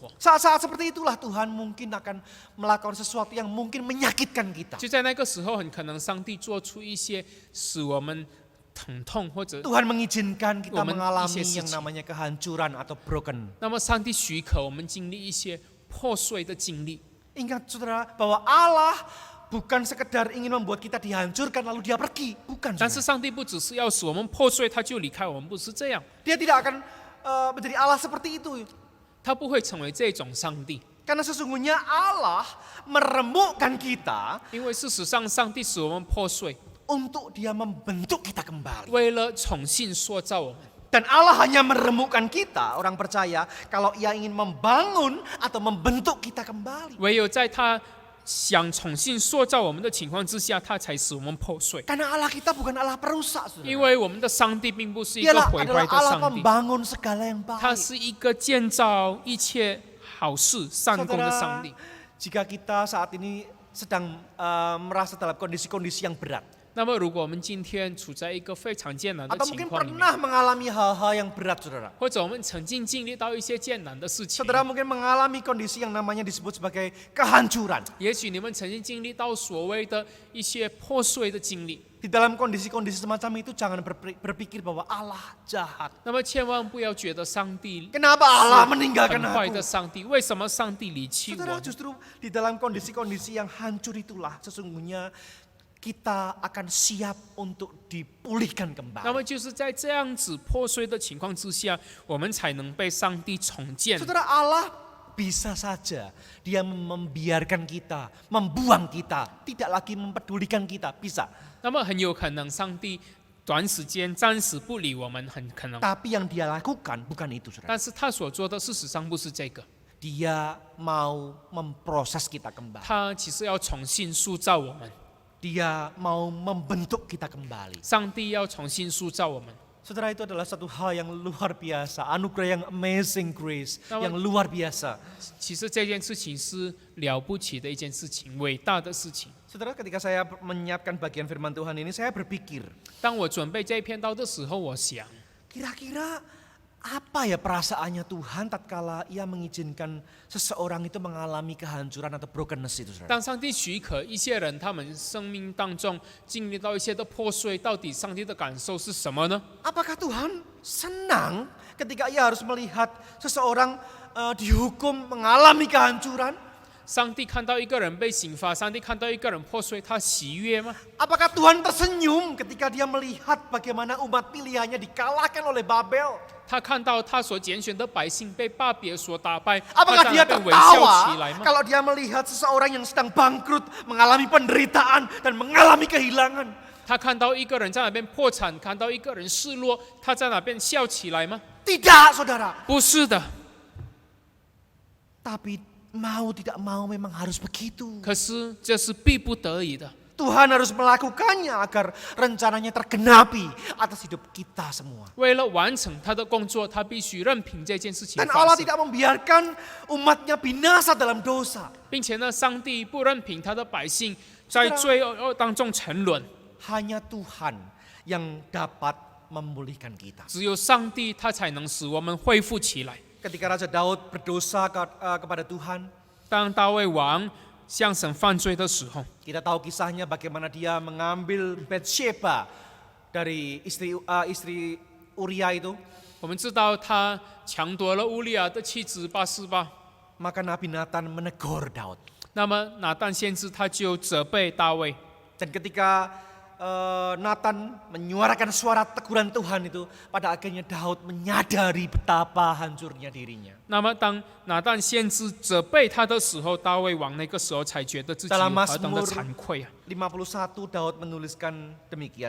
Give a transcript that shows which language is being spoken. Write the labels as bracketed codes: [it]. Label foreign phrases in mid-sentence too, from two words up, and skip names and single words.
[id] Saat-saat seperti itulah Tuhan mungkin akan melakukan sesuatu yang mungkin menyakitkan kita. [zh] 就在那个时候，很可能上帝做出一些使我们疼痛或者， [id] Tuhan mengizinkan kita Woman, mengalami isi-isi. yang namanya kehancuran atau broken. [zh] 那么上帝许可我们经历一些破碎的经历。 [id] Ingat saudara bahwa Allah bukan sekedar ingin membuat kita dihancurkan lalu dia pergi. Bukan [zh] 但是 [id] saudara. [zh] 上帝不只是要使我们破碎，他就离开我们，不是这样， [id] Dia tidak akan menjadi Allah seperti itu. [zh] 他不会成为这种上帝， [id] Karena sesungguhnya Allah meremukkan kita [zh] 因为事实上上帝使我们破碎， [id] untuk dia membentuk kita kembali. [zh] 为了重新塑造我们。 [id] Dan Allah hanya meremukkan kita, orang percaya, kalau Ia ingin membangun atau membentuk kita kembali. [zh] 唯有在他想重新塑造我们的情况之下，他才使我们破碎。 [id] Karena Allah kita bukan Allah perusak, [zh] 因 [id] saudara. [zh] 为我们的上帝并不是一个 [id] Dialah [zh] 毁坏 [id] adalah [zh] 的 [id] Allah [zh] 上帝， [id] pembangun segala yang [zh] 他 [id] baik. [zh] 是一个建造一切好事、善功的上 [id] Saudara, [zh] 帝。 [id] jika kita saat ini sedang merasa dalam kondisi-kondisi yang berat, [zh] 那么，如果我们今天处在一个非常艰难的 [id] atau [zh] 情 [id] mungkin [zh] 况里面， [id] pernah mengalami hal-hal yang berat, saudara. [zh] 或者我们曾经经历到一些艰难的事情， [id] Saudara mungkin mengalami kondisi yang namanya disebut sebagai kehancuran. [zh] 也许你们曾经经历到所谓的一些破碎的经历。 [id] Di dalam kondisi-kondisi semacam itu jangan berpikir bahwa Allah jahat. [zh] 那么，千万不要觉得上帝 [id] Kenapa Allah meninggalkan [zh] 很坏的 [id] aku? [zh] 上帝，为什么上帝离弃我 [id] Saudara, [zh] 呢？ [id] justru di dalam kondisi-kondisi yang hancur itulah sesungguhnya kita akan siap untuk dipulihkan [zh] 那么 [id] kembali. [zh] 就是在这样子破碎的情况之下，我们才能被上帝重建。 [id] Saudara, Allah bisa saja Dia membiarkan kita, membuang kita, tidak lagi mempedulikan kita, bisa. [zh] 那么很有可能上帝短时间暂时不理我们，很可能， [id] Tapi yang Dia lakukan bukan itu, saudara. [zh] 但是他所做的事实上不是这个， [id] Dia mau memproses kita kembali. [zh] 他其实要重新塑造我们， [id] Dia mau membentuk kita kembali. [zh] 上帝要重新塑造我们。 [id] Saudara, itu adalah satu hal yang luar biasa, anugerah yang [en] amazing grace, [id] Nah, yang luar biasa. [zh] 其实这件事情是了不起的一件事情，伟大的事情。 [id] Saudara, ketika saya menyiapkan bagian firman Tuhan ini, saya berpikir, [zh] 当我准备这一篇道的时候，我想， [id] kira-kira apa ya perasaannya Tuhan tatkala Ia mengizinkan seseorang itu mengalami kehancuran atau brokenness itu, saudara. [zh] 当上帝许可一些人他们生命当中经历到一些的破碎，到底上帝的感受是什么呢？ [id] Apakah Tuhan senang ketika Ia harus melihat seseorang dihukum mengalami kehancuran? [zh] 上帝看到一个人被刑罚，上帝看到一个人破碎，他喜悦吗？ [id] Apakah Tuhan tersenyum ketika Dia melihat bagaimana umat pilihannya dikalahkan oleh Babel? [zh] 他看到他所拣选的百姓被巴别所打败，他 [id] Apakah [zh] 在 [id] Dia [zh] 那边微笑 [id] tertawa [zh] 起来吗？ [id] kalau Dia melihat seseorang yang sedang bangkrut, mengalami penderitaan dan mengalami kehilangan? [zh] 他看到一个人在那边破产，看到一个人失落，他在那边笑起来吗？ [id] Tidak, saudara. [zh] 不是的。 [id] Tapi mau tidak mau memang harus begitu. [zh] 可是这是逼不得已的， [id] Tuhan harus melakukannya agar rencananya tergenapi atas hidup kita semua. [zh] 为了完成他的工作，他必须任凭这件事情 [id] Dan [zh] 发 [id] Allah [zh] 生， [id] tidak membiarkan umatnya binasa dalam dosa. [zh] 并且呢，上帝不任凭他的百姓在罪恶当中沉沦， [id] Hanya Tuhan yang dapat memulihkan kita. [zh] 只有上帝他才能使我们恢复起来。 [id] Ketika Raja Daud berdosa kepada Tuhan, [zh] 当大卫王向神犯罪的时候， [id] kita tahu kisahnya bagaimana dia mengambil Bathsheba dari istri Uria itu. [zh] 我们知道他抢夺了乌利亚的妻子巴斯巴， [id] Maka Nabi Nathan menegur Daud. [zh] 那么拿但先知他就责备大卫， [id] Dan ketika Nathan menyuarakan suara teguran Tuhan itu, pada akhirnya Daud menyadari betapa hancurnya dirinya. [zh] 那么当拿但先知责备他的时候，大卫王那个时候才觉得自己有 [id] Dalam [zh] 何等的 [id] Mazmur [zh] 惭愧啊！ [id] 51 Daud menuliskan demikian,